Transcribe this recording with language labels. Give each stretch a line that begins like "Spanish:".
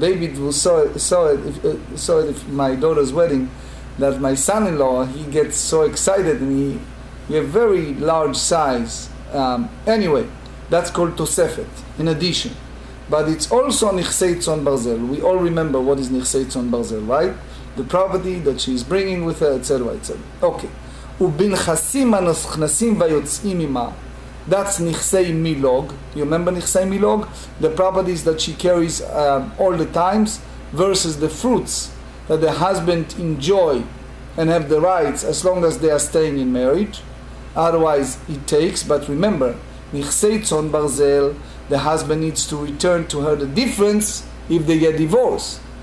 English: David saw it at my daughter's wedding, that my son-in-law, he gets so excited and he have very large size. Anyway, that's called Tosefet, in addition. But it's also Nichsei Tzon Barzel. We all remember what is Nichsei Tzon Barzel, right? The property that she is bringing with her, etc., etc. Okay.
Hebrew: ובנכסים הנכנסים ויוצאים עמה.
English: That's Miksei Milog. You remember Miksei Milog? The properties that she carries all the times versus the fruits that the husband enjoy and have the rights as long as they are staying in marriage. Otherwise he takes. But remember, Miksei Tzon Barzel, the husband needs to return to her the difference if they get divorced.